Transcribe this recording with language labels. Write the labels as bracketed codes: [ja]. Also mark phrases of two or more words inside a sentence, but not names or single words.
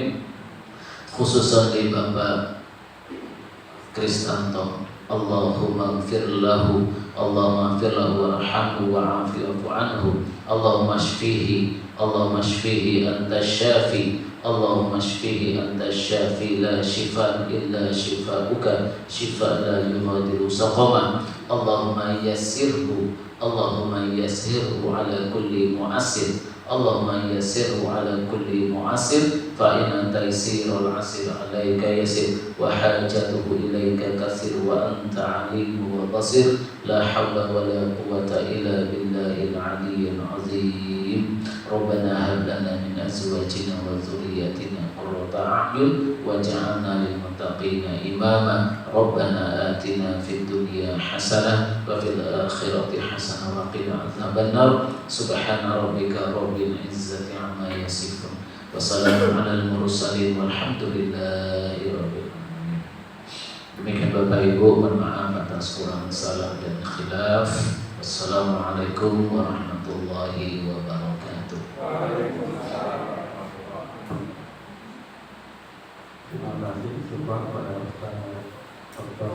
[id] Khususan di Bapak Kristanto, [ar] اللهم اغفر له اللهم اغفر له وارحمه وعافه واعف عنه اللهم اشفه اللهم اشفه أنت الشافي اللهم اشفه أنت الشافي لا شفاء إلا شفاؤك شفاء لا يغادر سقما. اللهم يسره اللهم يسره على كل معسر اللهم يسره على كل معسر فإن تيسير العسير عليك يسير وحاجته إليك كثير وأنت عليم وبصير لا حول ولا قوة إلا بالله العلي العظيم. ربنا هب لنا من أزواجنا وذرياتنا قرة أعين واجعلنا للمتقين إماما ربنا آتنا في الدنيا حسنة وفي الآخرة حسنة وقنا عذاب النار سبحان ربك رب العزة عما يصفون وسلام على المرسلين والحمد لله رب العالمين. [id] Demikian Bapak Ibu, mohon maaf atas kurang salah dan khilaf. [ar] والسلام عليكم ورحمة الله وبركاته. [id] Terima kasih semua kepada Ustaz Dr.